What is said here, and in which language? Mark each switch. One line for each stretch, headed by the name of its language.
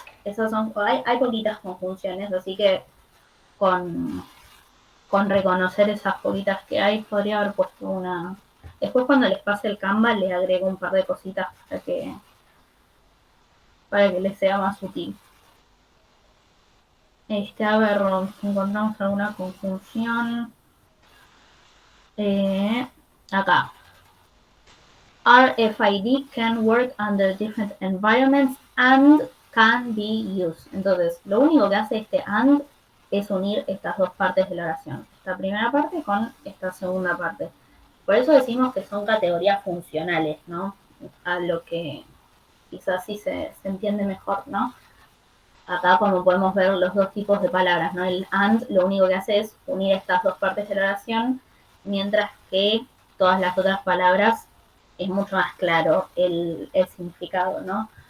Spanish: Esas son, hay poquitas conjunciones, así que con, con reconocer esas poquitas que hay, podría haber puesto una. Después cuando les pase el Canva le agrego un par de cositas para que les sea más útil. A ver, encontramos alguna conjunción. Acá.
English: RFID can work under different environments and can be used.
Spanish: Entonces, lo único que hace este and es unir estas dos partes de la oración. Esta primera parte con esta segunda parte. Por eso decimos que son categorías funcionales, ¿no? A lo que quizás sí se entiende mejor, ¿no? Acá como podemos ver los dos tipos de palabras, ¿no? El and lo único que hace es unir estas dos partes de la oración, mientras que todas las otras palabras es mucho más claro el significado, ¿no?